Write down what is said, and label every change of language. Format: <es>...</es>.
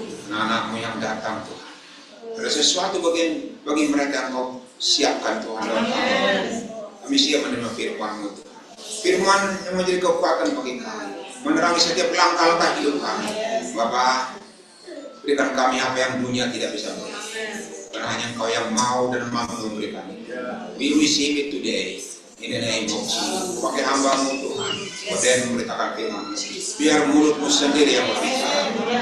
<id>Anak-anakmu yang datang Tuhan. Ada sesuatu bagi mereka yang Kau siapkan Tuhan. Kami siap menerima firman-Mu Tuhan. Firman yang menjadi kekuatan bagi kami, menerangi setiap langkah-langkah hidup kami. Bapa, berikan kami apa yang dunia tidak bisa beri. Karena hanya Engkau yang mau dan mampu memberikan.</id> <en>We receive it today in the name of Jesus.</en> <id>Pakai hamba-Mu Tuhan, dan memberitakan firman. Biar mulut-Mu sendiri yang berbicara.</id>